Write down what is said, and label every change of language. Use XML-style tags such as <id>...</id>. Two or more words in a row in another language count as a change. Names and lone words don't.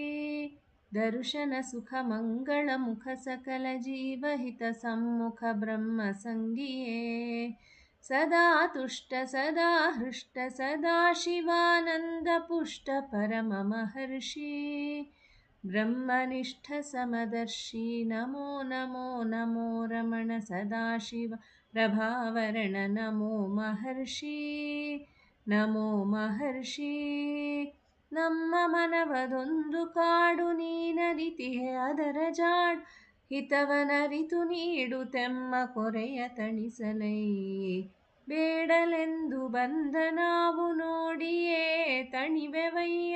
<sa>दर्शनसुखमङ्गलमुखसकलजीवहितसम्मुख ब्रह्मसङ्गिये सदा तुष्ट सदा हृष्ट सदा शिवानन्दपुष्ट परममहर्षि ब्रह्मनिष्ठ समदर्शी नमो नमो नमो रमण सदाशिव प्रभावरण नमो महर्षि</sa> <kn>ನಮ್ಮ ಮನವದೊಂದು ಕಾಡು ನೀನರಿತಿಹೆ ಅದರ ಜಾಡ್ ಹಿತವನರಿತು ನೀಡುತ್ತೆಮ್ಮ ಕೊರೆಯ ತಣಿಸಲೈ ಬೇಡಲೆಂದು ಬಂದ ನಾವು ನೋಡಿಯೇ ತಣಿವೆವಯ್ಯ</kn>